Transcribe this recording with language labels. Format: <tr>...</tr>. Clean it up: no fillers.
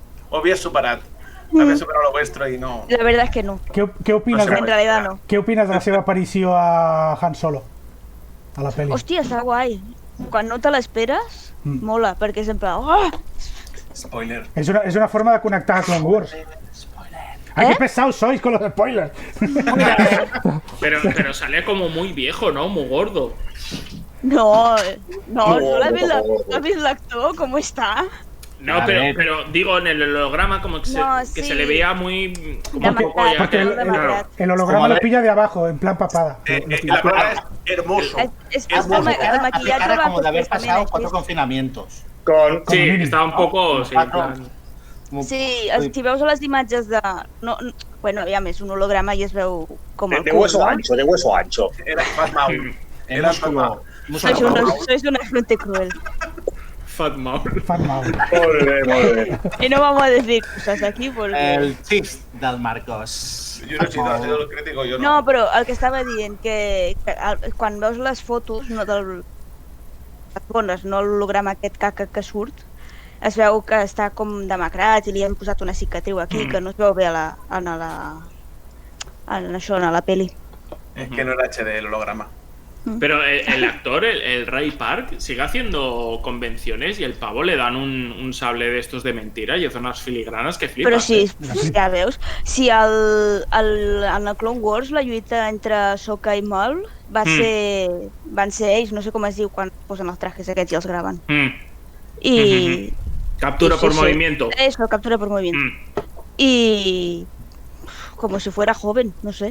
<ca>Ho havies superat. Havies superat</ca> <es>lo vuestro</es> <ca>i no...</ca> <es>La verdad es que no. ¿Qué opinas En realidad no. ¿Qué opinas</es> <ca>de la seva aparició a Han Solo? A la peli. Hòstia, està guai. Quan no te l'esperes, mola, perquè és en plan... Oh! Spoiler.</ca> <es>Es una forma de conectar a Clone Wars. ¡Ay, qué pesados sois con los spoilers! Pero sale como muy viejo, ¿no? Muy gordo.</es> <ca>No l'ha vist l'actor, com està?</ca> <es>No, pero digo, en el holograma como que, que se le veía muy... Como un poco ya Porque el holograma lo pilla de abajo, en plan papada. La palabra es hermoso. Es el maquillatge va como de haber pasado 4 confinamientos. Sí, estaba un poco...</es> <ca>Sí, si veus les imatges de... Bueno, aviam, és un holograma i es veu com el cul, no?</ca> <es>De hueso ancho. Era Fat Maul. Era músculo. Sois una gente cruel. Fat Maul.</es> <ca>Molt bé.</ca> <es>Y no vamos a decir cosas aquí porque...</es> <ca>El chist del Marcos.</ca> <es>Jo no he sido el crítico, jo no.</es> <ca>No, però el que estava dient, que quan veus les fotos, no l'holograma aquest caca que surt, es veu que està com demacrat i li han posat una cicatriu aquí, que no es veu bé en la peli.</ca> <es>Es que no era HD el holograma. Pero el actor, el Ray Park, sigue haciendo convenciones y el pavo le dan un sable de estos de mentira y hace unas filigranas que flipas.</es> <ca>Però sí, ja veus, si en el Clone Wars la lluita entre Ahsoka i Maul van ser ells, no sé com es diu quan posen els trajes aquests i els graven. I...</ca> <es>Captura por movimiento. Eso, captura por movimiento. Y... como si fuera joven, no sé.</es>